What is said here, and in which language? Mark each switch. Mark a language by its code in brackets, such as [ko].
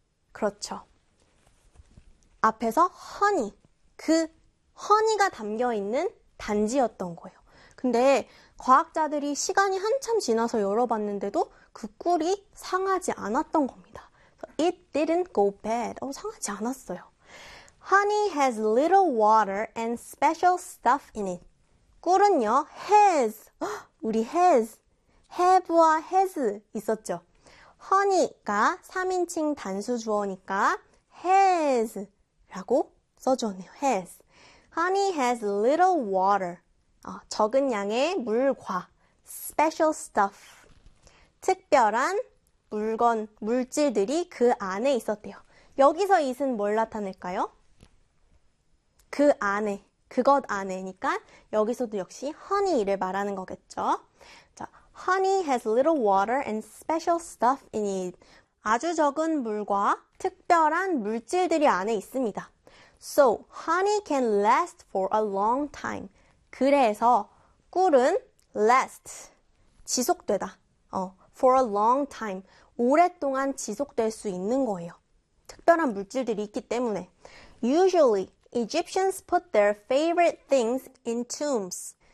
[ko] 그렇죠. 앞에서 honey. 그 honey가 담겨있는 단지였던 거예요. 근데 과학자들이 시간이 한참 지나서 열어봤는데도 그 꿀이 상하지 않았던 겁니다. [en] It didn't go bad. [ko] 상하지 않았어요. [en] Honey has little water and special stuff in it. [ko] 꿀은요, has. 우리 has. have와 has 있었죠. Honey가 3인칭 단수 주어니까 has 라고 써줬네요. Has. [en] Honey has little water. [ko] 적은 양의 물과 [en] special stuff. [ko] 특별한 물건, 물질들이 그 안에 있었대요. 여기서 it은 뭘 나타낼까요? 그 안에, 그것 안에니까 여기서도 역시 honey를 말하는 거겠죠. [en] 자, honey has little water and special stuff in it. [ko] 아주 적은 물과 특별한 물질들이 안에 있습니다. [en] So, honey can last for a long time. [ko] 그래서 꿀은 last, 지속되다, [en] for a long time, [ko] 오랫동안 지속될 수 있는 거예요. 특별한 물질들이 있기 때문에. [en] Usually, Egyptians put their favorite things in tombs.